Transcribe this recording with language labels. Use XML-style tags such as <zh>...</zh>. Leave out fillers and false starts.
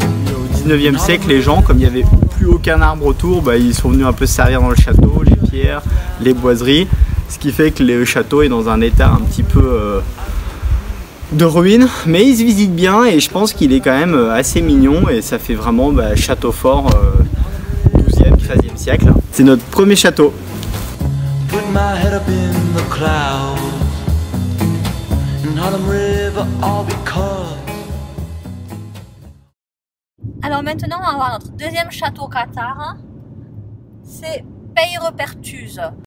<fr>Au 19e siècle, les gens, comme il n'y avait plus aucun arbre autour, bah, ils sont venus un peu se servir dans le château, les pierres, les boiseries. Ce qui fait que le château est dans un état un petit peu de ruine, mais il se visite bien et je pense qu'il est quand même assez mignon et ça fait vraiment château fort 12e, 13e siècle. C'est notre premier château.</fr> <en>Put my head up in the clouds in Harlem River, all because.</en> <fr>Alors maintenant on va voir notre deuxième château au Qatar. C'est Peyrepertus.</fr>